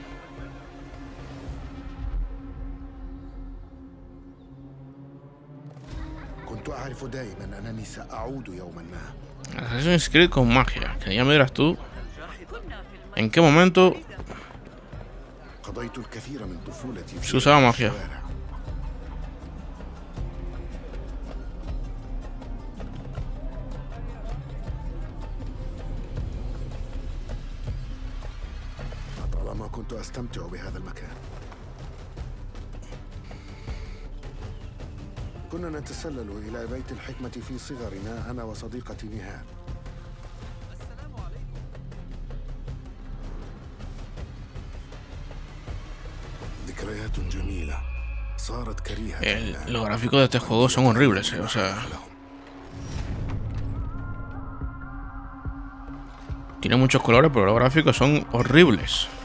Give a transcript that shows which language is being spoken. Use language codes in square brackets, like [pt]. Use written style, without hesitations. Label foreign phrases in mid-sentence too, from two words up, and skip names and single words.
[es] Assassin's Creed con magia. Que ya me dirás tú. ¿En qué momento se usaba magia? [ar] طالما كنت أستمتع بهذا المكان. كنا نتسلل إلى بيت الحكمة في صغرنا أنا وصديقتي نهال. ذكريات جميلة صارت كريهة. [es] Los gráficos de este juego son horribles, o sea, tiene muchos colores, pero los gráficos son horribles.